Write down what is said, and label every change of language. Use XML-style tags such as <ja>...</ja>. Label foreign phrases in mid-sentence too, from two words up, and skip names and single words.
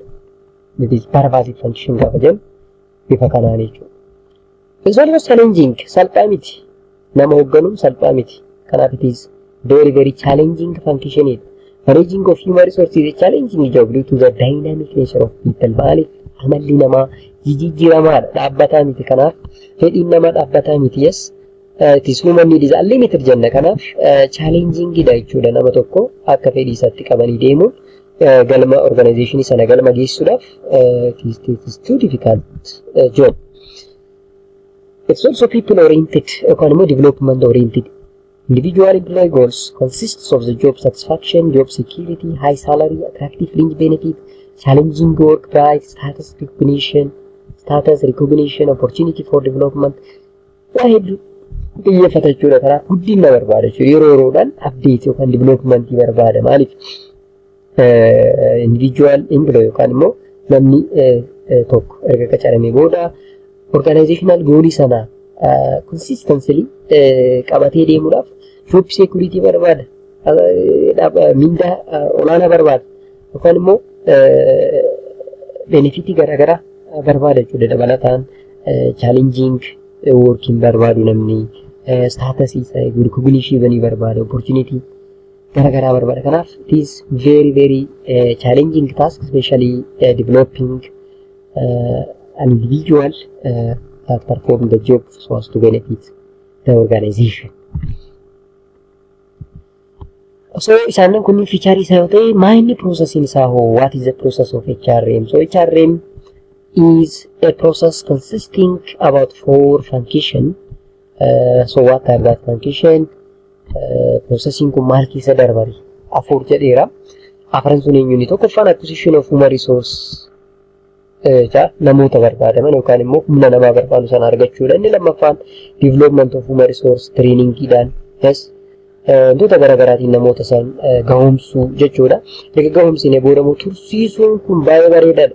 <en>It is pervasive function</en> <om>gaafa jennu bifa kanaan jechuudha.</om> <en>It's always challenging.</en> <om>Salphaa miti. Nama hoogganuun salphaa miti.</om> <en>Kanaaf it is very very challenging function. Managing of human resources is a challenging job due to the dynamic nature of people.</en> <om>Maaliif amalli namaa jijjiiramaadha. Dhaabbataa miti. Kanaaf fedhiin namaa dhaabbataa miti.</om> <en>Yes. It is human need is unlimited jenna.</en> <om>Kanaaf challenging dha jechuudha. Nama tokko akka fedhii isaatti qabanii deemuun galma organization sana galma geessuudhaaf</om> <en>it is too difficult job. It's also people oriented</en> <om>yookaan immoo</om> <en>development oriented. Individual employee goals consists of the job satisfaction, job security, high salary, attractive fringe benefit, challenging work price, status recognition, opportunity for development.</en> <om>Waa hedduu xiyyeeffata jechuudha. Kanaaf guddina barbaada jechuudha. Yeroo yeroodhaan update yookaan development barbaada. Maaliif</om> <en>individual employee</en> <om>yookaan immoo namni tokko erga qacaramee booda organizational goalii sana consistently qabatee deemuudhaaf</om> <en>job security</en> <om>barbaada, mindaa olaanaa barbaada yookaan immoo benefitii garaagaraa barbaada jechuudha. Dabalataan</om> <en>challenging working</en> <om>barbaadu namni status isa recognition barbaada, opportunity garagaraa barbaada.</om> <en>Kanaaf it is very very challenging task, especially developing an individual that perform the job so as to benefit the organization. So</en> <om>isaan kun</om> <en>feature</en> <om>isa yoo ta'e</om> <en>main processing isa ho, what is the process of HRM? So HRM is a process consisting about 4 function. So what are that function?</en> <om>Processing kun maal keessa darbari? 4 jedheera. Afran sun eenyuuni? Tokkoffaan</om> <en>acquisition of human resource</en> <om>namoota barbaadaman yookaan immoo humna namaa barbaadu sana argachuudha. Inni lammaffaan</om> <en>development of human resource</en> <om>trainingiidhaan wantoota garaagaraatiin namoota san gahumsuu jechuudha. Egaa gahumsine booda immoo tursiisuun kun baay'ee bareedaadha.</om>